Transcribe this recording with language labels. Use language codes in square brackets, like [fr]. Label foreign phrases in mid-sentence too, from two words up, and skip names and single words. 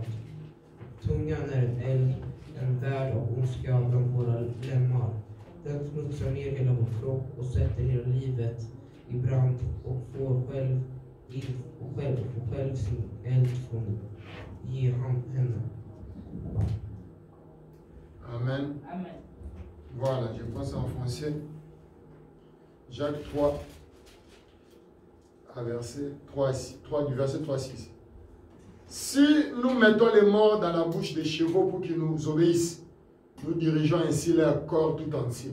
[sv] Tungan är en eld, en värld av ondska bland våra lemmar. Den smutsar ner hela vår kropp och sätter hela livet i brand och får själv sin eld från ge henne. Amen. Amen. [fr] Voilà, je pense en français. Jacques 3, verset 3, du verset 3 à 6. Si nous mettons les morts dans la bouche des chevaux pour qu'ils nous obéissent, nous dirigeons ainsi leur corps tout entier.